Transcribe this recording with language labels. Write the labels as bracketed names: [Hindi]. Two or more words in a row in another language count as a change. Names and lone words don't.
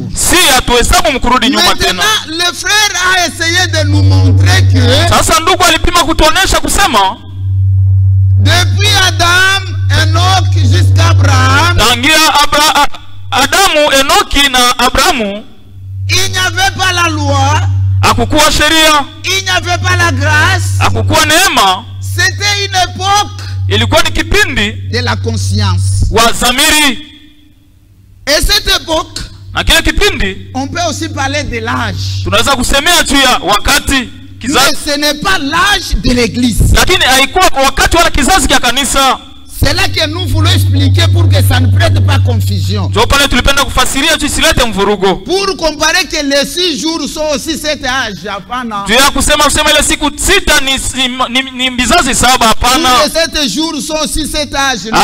[French] Maintenant le frère a essayé de nous montrer que depuis Adam, Enoch jusqu'à Abraham, [Swahili] Adamu, Enoki na Abrahamu, [French] il n'y avait pas la loi, [Swahili] hakukuwa sheria, [French] il n'y avait pas la grâce, [Swahili] hakukuwa neema. [French] C'était une époque, [Swahili] ilikuwa ni kipindi [French] de la conscience [Swahili] wa zamiri. [French] Et cette époque, [Swahili] na kile kipindi, [French] on peut aussi parler de l'âge. [Swahili] Tunaweza kusemea juu ya wakati kizazi. [French] Mais ce n'est pas l'âge de l'église. [Swahili] Lakini haikuwa wakati wala kizazi cha kanisa. [French] C'est là que nous voulons expliquer pour que ça ne prête pas confusion. Pour comparer que les 6 jours sont aussi cet âge. Les 7 jours sont aussi cet âge.